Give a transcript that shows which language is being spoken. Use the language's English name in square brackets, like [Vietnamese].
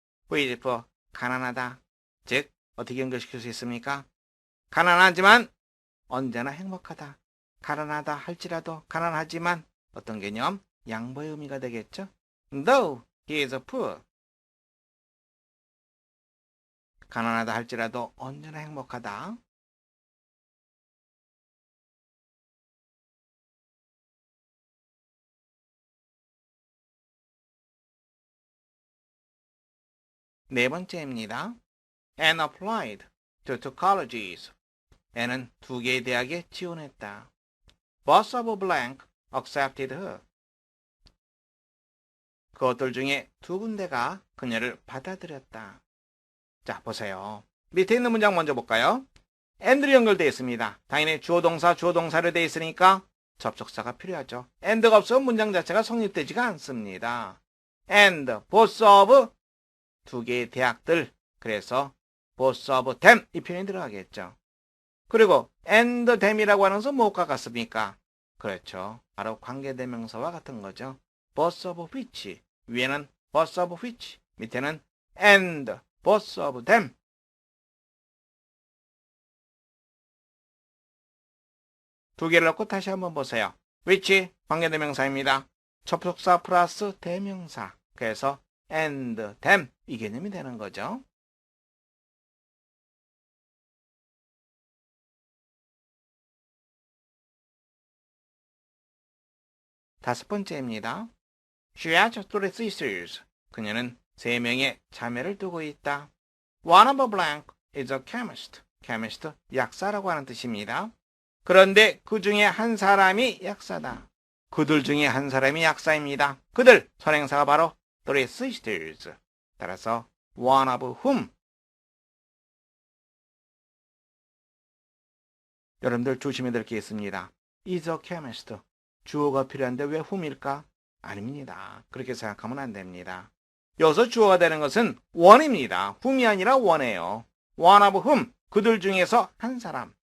[English] Who is poor, [Korean] 가난하다. 즉, 어떻게 연결시킬 수 있습니까? 가난하지만 언제나 행복하다. 가난하다 할지라도 가난하지만 어떤 개념? 양보의 의미가 되겠죠? [English] Though he is poor. [Korean] 가난하다 할지라도 언제나 행복하다. 네 번째입니다. [English] And applied to two colleges. [Korean] N은 두 개의 대학에 지원했다. [English] Both of blank accepted her. [Korean] 그것들 중에 두 군데가 그녀를 받아들였다. 자, 보세요. 밑에 있는 문장 먼저 볼까요? and로 연결되어 있습니다. 당연히 주어 동사, 주어 동사로 되어 있으니까 접속사가 필요하죠. and가 없으면 문장 자체가 성립되지가 않습니다. and, both of 두 개의 대학들. 그래서 both of them 이 표현이 들어가겠죠. 그리고 and them이라고 하는 것은 무엇과 같습니까? 그렇죠. 바로 관계대명사와 같은 거죠. [English] both of which. [Korean] 위에는 both of which. 밑에는 and both of them. 두 개를 넣고 다시 한번 보세요. which 관계대명사입니다. 접속사 플러스 대명사. 그래서 and them 이 개념이 되는 거죠. 다섯 번째입니다. [English] She has three sisters. [Korean] 그녀는 세 명의 자매를 두고 있다. [English] One of blank is a chemist. [Korean] chemist, 약사라고 하는 뜻입니다. 그런데 그 중에 한 사람이 약사다. 그들 중에 한 사람이 약사입니다. 그들, 선행사가 바로 three sisters. 따라서 [English] one of whom. [Korean] 여러분들 조심해야 될 게 있습니다. [English] is a chemist. [Korean] 주어가 필요한데 왜 whom일까? 아닙니다. 그렇게 생각하면 안 됩니다. 여기서 주어가 되는 것은 one입니다. whom이 아니라 one예요. [English] one of whom, [Korean] 그들 중에서 한 사람.